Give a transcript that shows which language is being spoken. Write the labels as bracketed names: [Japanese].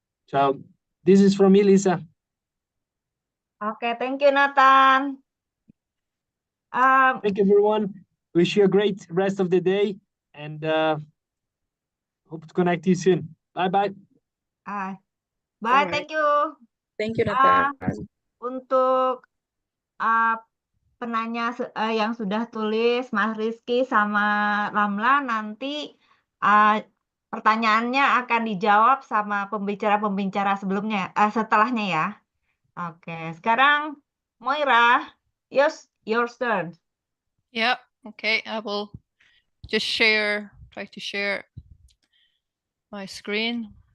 [English] So this is from me, Lisa. Okay, thank you, Nathan. Thank you, everyone. Wish you a great rest of the day, and hope to connect you soon. Bye-bye. Bye, Alright. thank you. Thank you, Nathan. [Indonesian] Untuk penanya yang sudah tulis, Mas Rizky sama Ramla, nanti pertanyaannya akan dijawab sama pembicara-pembicara sebelumnya, setelahnya ya. Oke, sekarang Moira, [English] your turn. Yeah, okay, I will just try to share my screen.